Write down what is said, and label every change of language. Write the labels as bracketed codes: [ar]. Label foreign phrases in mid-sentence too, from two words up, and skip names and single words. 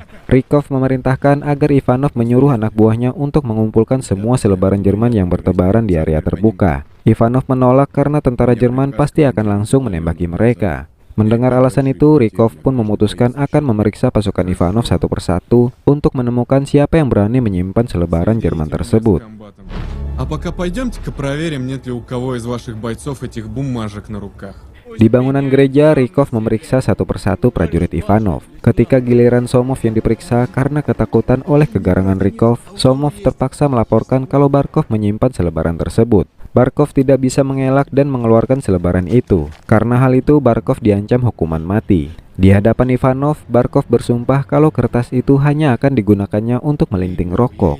[id] Rykov memerintahkan agar Ivanov menyuruh anak buahnya untuk mengumpulkan semua selebaran Jerman yang bertebaran di area terbuka. Ivanov menolak karena tentara Jerman pasti akan langsung menembaki mereka. Mendengar alasan itu, Rykov pun memutuskan akan memeriksa pasukan Ivanov satu persatu untuk menemukan siapa yang berani menyimpan selebaran Jerman tersebut. [ru] А пока пойдемте-ка проверим, нет ли у кого из ваших бойцов этих бумажек на руках. [id] Di bangunan gereja, Rykov memeriksa satu persatu prajurit Ivanov. Ketika giliran Somov yang diperiksa, karena ketakutan oleh kegarangan Rykov, Somov terpaksa melaporkan kalau Barkov menyimpan selebaran tersebut. Barkov tidak bisa mengelak dan mengeluarkan selebaran itu. Karena hal itu, Barkov diancam hukuman mati. Di hadapan Ivanov, Barkov bersumpah kalau kertas itu hanya akan digunakannya untuk melinting rokok.